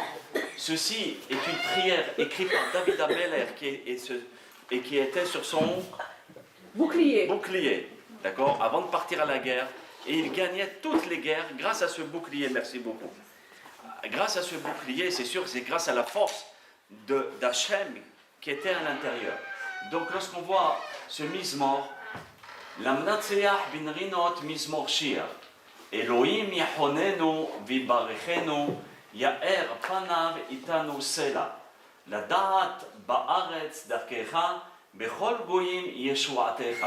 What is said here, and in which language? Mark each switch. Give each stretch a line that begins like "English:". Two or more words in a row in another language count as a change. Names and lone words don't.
French: Ceci est une prière écrite par David Ameler qui était sur son bouclier, d'accord, avant de partir à la guerre, et il gagnait toutes les guerres grâce à ce bouclier, merci beaucoup. Grâce à ce bouclier, c'est sûr que c'est grâce à la force d'Hachem qui était à l'intérieur. Donc lorsqu'on voit ce Mizmor,
Hebrew: למנצח בנגינות מזמור שיר אלהים יחננו ויברכנו יאר פניו אתנו סלה לדעת בארץ דרכך בכל גוים ישועתך.